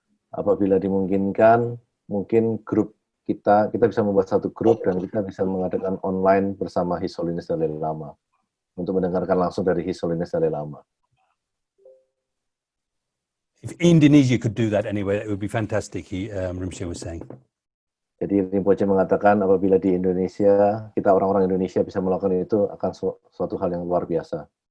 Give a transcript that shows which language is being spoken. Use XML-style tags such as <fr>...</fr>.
<id>Apabila dimungkinkan, mungkin grup kita bisa membuat satu grup dan kita bisa mengadakan online bersama His Holiness Dalai Lama untuk mendengarkan langsung dari His Holiness Dalai Lama.</id> <en>If Indonesia could do that anyway, it would be fantastic. Rinpoche was saying.</en> <id>Jadi Rinpoche mengatakan apabila di Indonesia, kita orang-orang Indonesia bisa melakukan itu akan suatu hal yang luar biasa.</id>